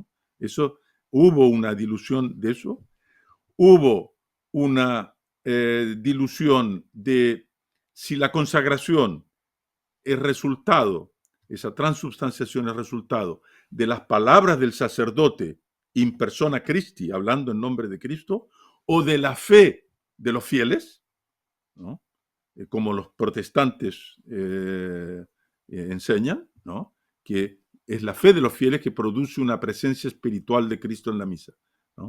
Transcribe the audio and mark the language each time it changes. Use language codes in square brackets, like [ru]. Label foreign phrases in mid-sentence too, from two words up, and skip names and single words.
[es] Eso, hubo una dilución de eso, hubo una dilución de si la consagración es resultado, esa transubstanciación es resultado de las palabras del sacerdote [la] in persona Christi, [es] hablando en nombre de Cristo, o de la fe de los fieles, ¿no? Como los protestantes enseñan, ¿no? Que es la fe de los fieles que produce una presencia espiritual de Cristo en la misa, ¿no?